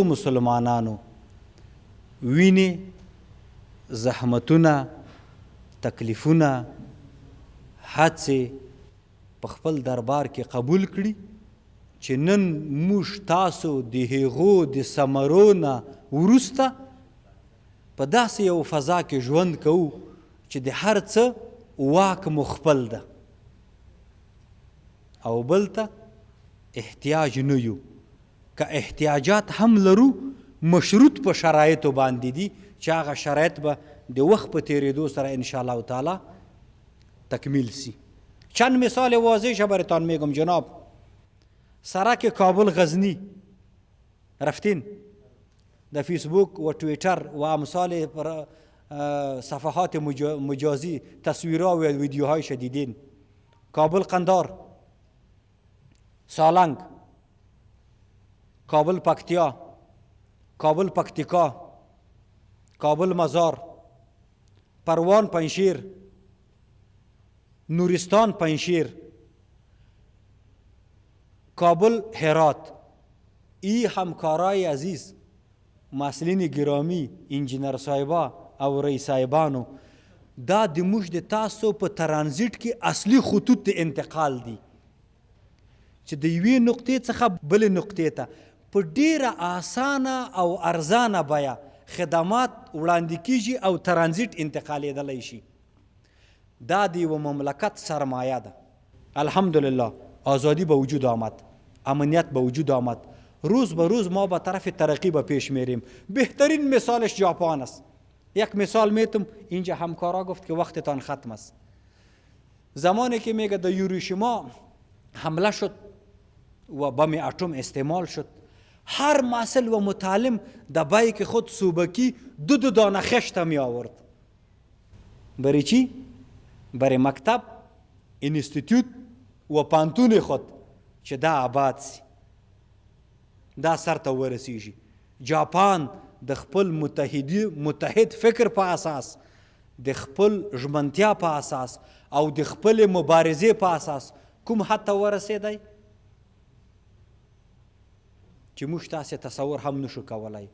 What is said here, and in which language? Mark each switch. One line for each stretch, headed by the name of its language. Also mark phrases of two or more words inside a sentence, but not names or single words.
Pashto: مسلمانانو وینې، زحمتونه، تکلیفونه، هڅې په خپل دربار کې قبول کړي چې نن موږ تاسو د هغو د ثمرو نه وروسته په داسې یو فضا کې ژوند کوو چې د هر څه واک مو خپل ده او بل ته احتیاج نه یو. که احتیاجات هم لرو مشروط په شرایطو باندې دي چې هغه شرایط به د وخت په تیریدو سره انشاءالله تعالی تکمیل سی.
Persian: چند مثال واضح براتان میگم جناب. سرک کابل غزنی رفتین در فیسبوک و تویتر و امثال صفحات مجازی تصویرها و ویدیوهای شدیدین. کابل قندار، سالنگ، کابل پکتیا، کابل پکتیکا، کابل مزار، پروان پنشیر، نورستان پنشیر، کابل هرات. ای همکارای عزیز، مسئولین گرامی، انجینر صاحبا
Pashto: او رئیس صاحبانو، دا د موږ د تاسو په ترانزیت کې اصلي خطوط انتقال دي چې د یوې نقطې څخه بلې نقطې ته په ډیره آسانه او ارزانه بیه خدمات وړاندې کیږي او ترانزیت انتقالېدلی شي. دا د یوه مملکت سرمایه ده.
Persian: الحمدلله آزادی به وجود آمد، امنیت به وجود آمد. روز به روز ما به طرف ترقی به پیش میریم. بهترین مثالش ژاپن است. یک مثال میتم، اینجا همکارا گفت که وقتتان ختم است. زمانی که میگه در هیروشیما حمله شد و بم اتم استعمال شد، هر مسئول و متعلم در بایک خود صوبکی 2 دانه خشت می آورد. برای چی؟ برای مکتب، انستیتوت و پانتون خود
Pashto: چې دا آباد سی، دا سر ته ورسیږي. جاپان د خپل متحد فکر په اساس، د خپل ژمنتیا په اساس او د خپل مبارزې په اساس کوم حد ته ورسېدی چې موږ تاسې تصور هم نشو کولی.